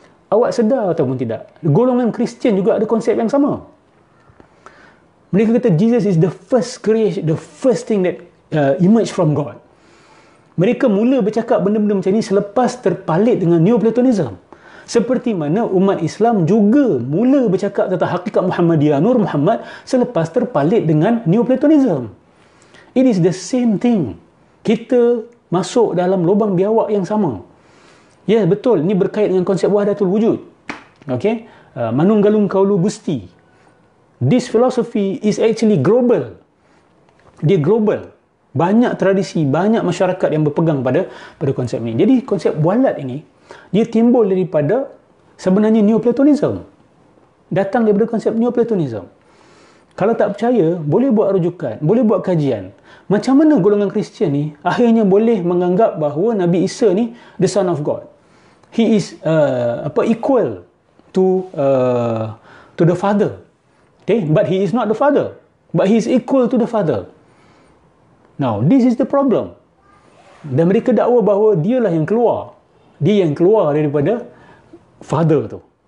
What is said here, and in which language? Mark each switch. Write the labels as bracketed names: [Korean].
[Malay] Awak sedar ataupun tidak, golongan Kristian juga ada konsep yang sama. Mereka kata [English] Jesus is the first creation, the first thing that emerged from God. [Malay] Mereka mula bercakap benda-benda macam ni selepas terpalit dengan Neoplatonism. Seperti mana umat Islam juga mula bercakap tentang hakikat Muhammadiyah, Nur Muhammad, selepas terpalit dengan Neoplatonism. [English] It is the same thing. [Malay] Kita masuk dalam lubang biawak yang sama. Ya, betul. Ini berkait dengan konsep wahdatul wujud. Okay? Manunggalung kaulu gusti. [English] This philosophy is actually global. [Malay] Dia global. Banyak tradisi, banyak masyarakat yang berpegang pada konsep ini. Jadi konsep walad ini, dia timbul daripada sebenarnya Neoplatonism. Datang daripada konsep Neoplatonism. Kalau tak percaya, boleh buat rujukan, boleh buat kajian. Macam mana golongan Kristian ni akhirnya boleh menganggap bahawa Nabi Isa ni [English] the Son of God. He is equal to the Father. Okay, but he is not the Father. But he is equal to the Father. Now, this is the problem. [Malay] Dan mereka dakwa bahawa dialah yang keluar. Dia yang keluar daripada Father tu.